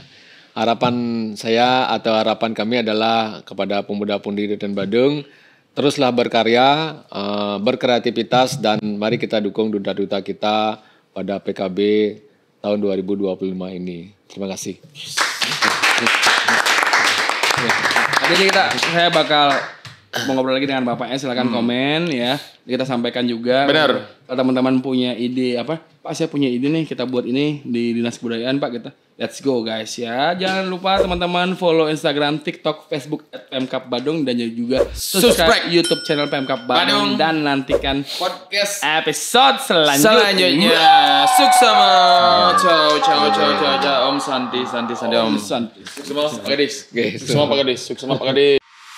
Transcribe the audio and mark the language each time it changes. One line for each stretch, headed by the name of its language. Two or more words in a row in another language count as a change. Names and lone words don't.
Indonesian: Harapan saya atau harapan kami adalah kepada pemuda-pemudi Kabupaten Bandung, teruslah berkarya, berkreativitas dan mari kita dukung duta-duta kita pada PKB tahun 2025 ini. Terima kasih. Jadi saya bakal mau ngobrol lagi dengan Bapaknya, silakan komen ya. Kita sampaikan juga. Benar. Kalau teman-teman punya ide apa? Pak saya punya ide nih, kita buat ini di Dinas Kebudayaan Pak kita.
English: Let's go guys ya.
Indonesian: Jangan lupa teman-teman follow Instagram, TikTok, Facebook @Pemkap Bandung dan juga subscribe YouTube channel Pemkap Bandung dan nantikan podcast episode selanjutnya.
Balinese: Suksama. Ciao. Om Santi. Om. Santi. Suksama Pak Gadis. Suksama Pak Gadis.